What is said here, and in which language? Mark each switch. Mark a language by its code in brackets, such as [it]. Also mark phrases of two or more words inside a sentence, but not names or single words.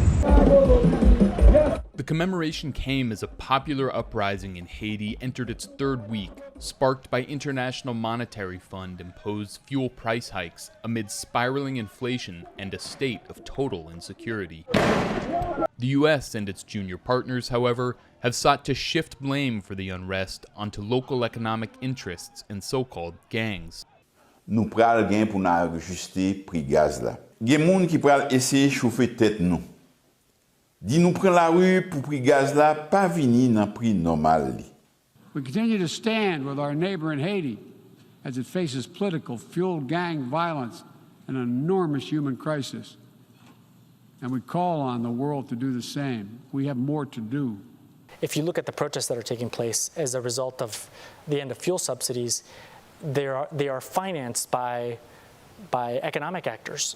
[en] The commemoration came as a popular uprising in Haiti entered its third week, sparked by International Monetary Fund imposed fuel price hikes amid spiraling inflation and a state of total insecurity. The U.S. and its junior partners, however, have sought to shift blame for the unrest onto local economic interests and so-called gangs. [ht] Nou pral gen pou nou ajuster prix gaz la. Gen moun ki pral essayer chauffer tête nou. Di nou pren la rue pour prix gaz la pa vini nan prix normal li. [en] We continue to stand with our neighbor in Haiti as it faces political, fueled gang violence and an enormous human crisis. And we call on the world to do the same. We have more to do. If you look at the protests that are taking place as a result of the end of fuel subsidies, they are financed by economic actors.